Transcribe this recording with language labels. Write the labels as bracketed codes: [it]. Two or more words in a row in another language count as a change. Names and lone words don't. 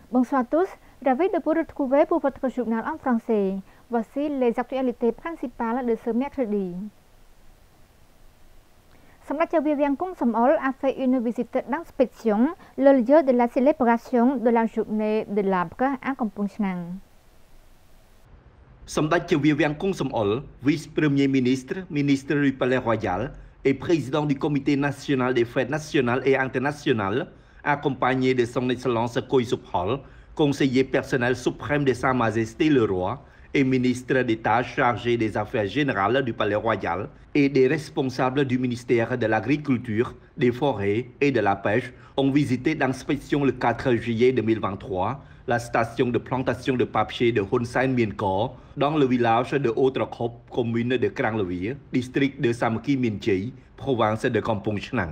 [fr] Bonsoir à tous, ravi de vous retrouver pour votre journal en français. Voici les actualités principales de ce mercredi. Samdech Vivian Cung Somol a fait une visite d'inspection le lieu de la célébration de la journée de l'arbre à Kampong Chnang. សម្ដេចជាវាវាំងគង់សំអល់ vice-premier ministre, ministre du Palais Royal et président du Comité national des fêtes nationales et internationales, accompagné de son Excellence Khoi Suphol, conseiller personnel suprême de Sa Majesté le Roi et ministre d'État chargé des Affaires générales du Palais Royal et des responsables du ministère de l'Agriculture, des Forêts et de la Pêche ont visité d'inspection le 4 juillet 2023 la station de plantation de papier de Hun San Mien Ko dans le village de Haut-Trocop, commune de Krang Levir, district de Samki Mien Chey, province de Kampong Chnang.